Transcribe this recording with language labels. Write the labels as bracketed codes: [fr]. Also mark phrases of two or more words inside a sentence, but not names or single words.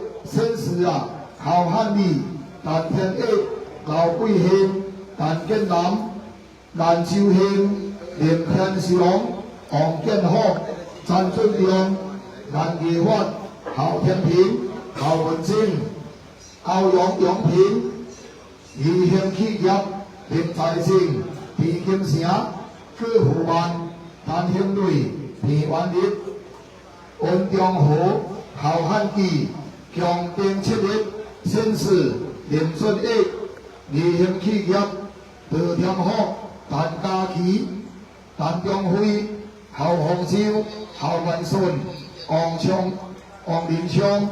[zh] 先是啊，侯漢義、但天益、劉貴興、但建南、顏兆興、連天祥、王建福、陳俊良、顏義發、侯天平、侯文正、歐陽平、義興企業、林在正、李金城、葛富萬、陳興瑞、田萬烈、溫中豪、好汉记强定7日，宣誓林顺义，义兴企业赵天福、陈家琪、陈中辉、侯鸿洲、侯元顺、王昌、王林昌、